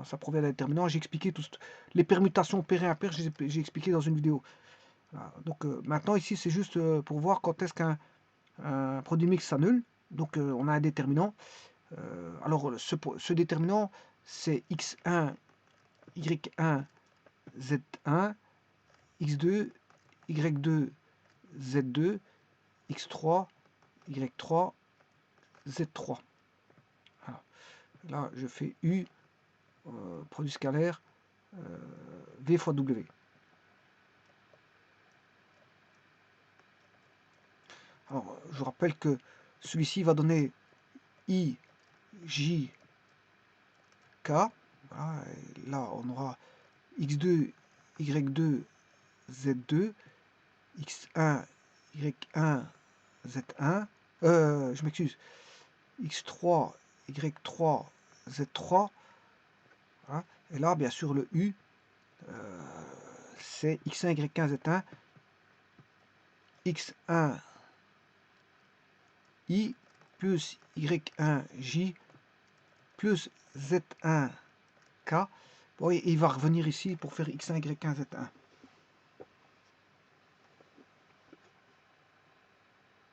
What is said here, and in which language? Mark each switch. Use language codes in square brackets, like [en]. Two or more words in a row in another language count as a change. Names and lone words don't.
[fr] Ça provient d'un déterminant. J'ai expliqué les permutations paires et impaires, j'ai expliqué dans une vidéo. Voilà. Donc maintenant ici c'est juste pour voir quand est-ce qu'un produit mixte s'annule. Donc on a un déterminant. Alors ce déterminant c'est x1, y1, z1, x2, y2, z2, x3, y3, z3. Voilà. Là je fais u, produit scalaire, v fois w. Alors je rappelle que celui-ci va donner i, j, k. Voilà. Là on aura x2, y2, z2, x1, y1, z1, je m'excuse, x3, y3, z3, voilà. Et là, bien sûr, le U, c'est x1, y1, z1, x1, i, plus y1, j, plus z1, k. Bon, et il va revenir ici pour faire x1, y1, z1.